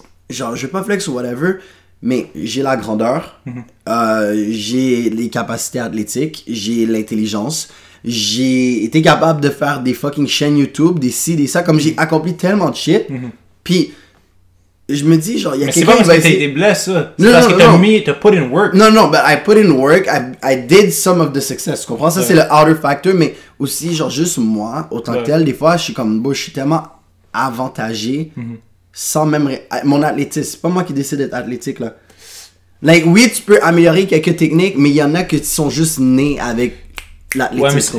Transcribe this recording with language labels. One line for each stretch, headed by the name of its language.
French: Genre, je vais pas flex ou whatever, mais j'ai la grandeur, j'ai les capacités athlétiques, j'ai l'intelligence, j'ai été capable de faire des fucking chaînes YouTube, des ci, des ça, comme j'ai accompli tellement de shit, puis je me dis, genre, il y a quelqu'un qui va essayer... C'est pas parce que t'as été blessé, ça. C'est parce que t'as
English: put in work.
French: Non,
English: but I put in work, I did some of the success,
French: tu comprends? Ça, c'est le outer factor, mais aussi, genre, juste moi, autant que tel, des fois, je suis comme, bon, je suis tellement avantagé, sans même... Mon athlétisme, c'est pas moi qui décide d'être athlétique, là. Like, oui, tu peux améliorer quelques techniques, mais il y en a qui sont juste nés avec l'athlétisme.